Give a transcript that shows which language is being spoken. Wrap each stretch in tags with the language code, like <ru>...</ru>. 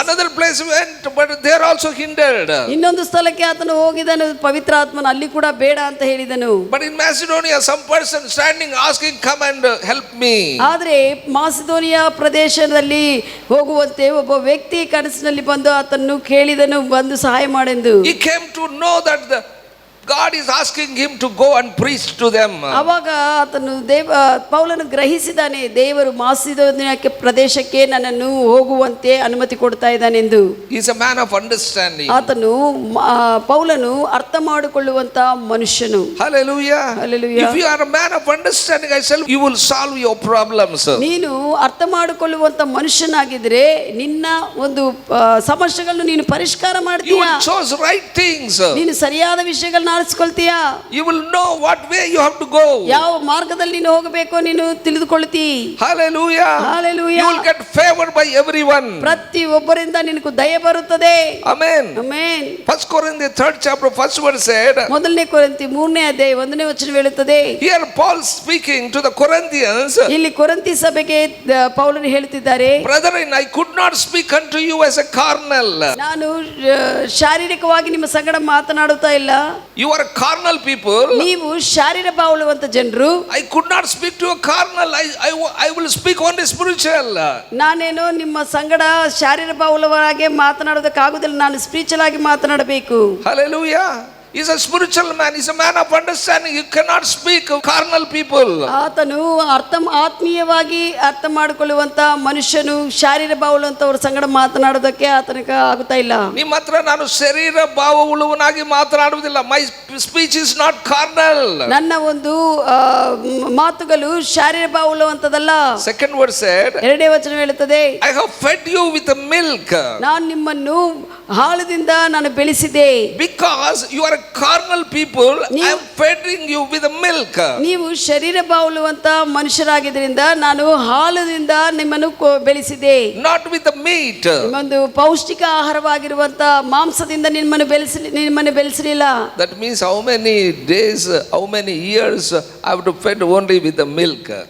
<en>Another place went, but they are also hindered.</en> <kn>ಇನ್ನೊಂದು ಸ್ಥಳಕ್ಕೆ ಆತನು ಹೋಗಿದನು, ಪವಿತ್ರಾತ್ಮನ ಅಲ್ಲಿ ಕೂಡ ಬೇಡ ಅಂತ ಹೇಳಿದನು.</kn> <en>But in Macedonia some person standing asking, come and help me.</en> <kn>ಆದರೆ ಮಾಸಿದೋನಿಯಾ ಪ್ರದೇಶದಲ್ಲಿ ಹೋಗುವಂತೆ ಒಬ್ಬ ವ್ಯಕ್ತಿ ಕನಸಿನಲ್ಲಿ ಬಂದು ಆತನ್ನು ಕೇಳಿದನು, ಬಂದು ಸಹಾಯ ಮಾಡೆಂದು.</kn> <en>He came to know that God is asking him to go and preach to them.</en> <kn>ಅವಾಗ ಆತನು ಪೌಲನು ಗ್ರಹಿಸಿದಾನೆ, ದೇವರು ಮಾಸಿದೋನಿಯಕ್ಕೆ ಪ್ರದೇಶಕ್ಕೆ ನನ್ನನ್ನು ಹೋಗುವಂತೆ ಅನುಮತಿ ಕೊಡ್ತಾ ಇದ್ದಾನೆಂದು.</kn> <en>He is a man of understanding.</en> <kn>ಆತನು ಪೌಲನು ಅರ್ಥ ಮಾಡಿಕೊಳ್ಳುವಂತ ಮನುಷ್ಯನು.</kn> <en>Hallelujah. Hallelujah. If you are a man of understanding, I say you will solve your problems.</en> <kn>ನೀನು ಅರ್ಥ ಮಾಡಿಕೊಳ್ಳುವಂತ ಮನುಷ್ಯನಾಗಿದ್ರೆ ನಿನ್ನ ಒಂದು ಸಮಸ್ಯೆಗಳನ್ನು ನೀನು ಪರಿಷ್ಕಾರ</kn> <en>You</en> <kn>ಮಾಡ್ತೀಯ.</kn> <en>will choose right things.</en> <kn>ನೀನು ಸರಿಯಾದ ವಿಷಯಗಳನ್ನ ಆರಿಸಿಕೊಳ್ತೀಯಾ.</kn> <en>You will know what way you have to go.</en> <kn>ಯಾವ ಮಾರ್ಗದಲ್ಲಿ ನೀನು ಹೋಗಬೇಕು ನೀನು ತಿಳಿದುಕೊಳ್ಳುತ್ತಿ.</kn> <en>Hallelujah. Hallelujah. You will get favored by everyone.</en> <kn>ಪ್ರತಿ ಒಬ್ಬರಿಂದ ನಿನಗೆ ದಯೆ ಬರುತ್ತದೆ.</kn> <en>Amen. Amen. 1 Corinthians 3rd chapter 1st verse said,</en> <kn>ಮೊದಲನೇ ಕೊರಿಂಥಿ 3ನೇ ಅಧ್ಯಾಯ 1ನೇ ವಚನ ಹೇಳುತ್ತದೆ.</kn> <en>here Paul speaking to the Corinthians,</en> <kn>ಇಲ್ಲಿ ಕೊರಿಂಥಿ ಸಭೆಗೆ ಪೌಲನು ಹೇಳುತ್ತಿದ್ದಾರೆ,</kn> <en>brethren, I could not speak unto you as a carnal.</en> <kn>ನಾನು ಶಾರೀರಿಕವಾಗಿ ನಿಮ್ಮ ಸಂಗಡ ಮಾತನಾಡುತ್ತಾ ಇಲ್ಲ.</kn> <en>You are carnal people.</en> <kn>ನೀವು ಶಾರೀರ ಬಾಳುವಂತ ಜನರು.</kn> <en>I could not speak to a carnal. I will speak only spiritual.</en> <kn>ನಾನೇನೋ ನಿಮ್ಮ ಸಂಗಡ ಶಾರೀರ ಬಾಳುವವರಾಗೆ ಮಾತನಾಡೋದಕ್ಕಾಗುವುದಿಲ್ಲ, ನಾನು ಸ್ಪಿರಿಚುವಲ್ ಆಗಿ ಮಾತನಾಡಬೇಕು.</kn> <en>Hallelujah. He's a spiritual man. He's a man of understanding. You cannot speak of carnal people.</en> <kn>ಆತನು ಆತ್ಮೀಯವಾಗಿ ಅರ್ಥ ಮಾಡಿಕೊಳ್ಳುವಂತ ಮನುಷ್ಯನು ಶಾರೀರ ಬಾಳುವಂತವರ ಸಂಗಡ ಮಾತನಾಡೋದಕ್ಕೆ ಆತನಿಗೆ ಆಗುತ್ತಾ ಇಲ್ಲ. ನಿಮ್ಮ ಹತ್ರ ನಾನು ಶರೀರ ಭಾವ ಉಳುವನಾಗಿ ಮಾತನಾಡುವುದಿಲ್ಲ.</kn> <en>My speech is not carnal.</en> <kn>ನನ್ನ ಒಂದು ಮಾತುಗಳು ಶಾರೀರ ಭಾವ ಉಳ್ಳುವಂತದಲ್ಲ.</kn> <en>Second word said,</en> <kn>ಎರಡನೇ ವಚನ ಹೇಳುತ್ತದೆ,</kn> <en>I have fed you with the milk.</en> <kn>ನಾನು ನಿಮ್ಮನ್ನು ಹಾಲದಿಂದ ನಾನು ಬೆಳೆಸಿದೆ.</kn> <en>Because you are a carnal people, I am feeding you with the milk.</en> <kn>ನೀವು ಶರೀರ ಬಾಳುವಂತ ಮನುಷ್ಯರಾಗಿದ್ದರಿಂದ ನಾನು ಹಾಲದಿಂದ ನಿಮ್ಮನ್ನು ಬೆಳೆಸಿದೆ.</kn> <en>Not with the meat.</en> <kn>ಒಂದು ಪೌಷ್ಟಿಕ ಆಹಾರವಾಗಿರುವಂತ ಮಾಂಸದಿಂದ ನಿಮ್ಮನ್ನು ಬೆಳೆಸಲಿಲ್ಲ.</kn> <en>That means how many days, how many years I have to feed only with the milk.</en>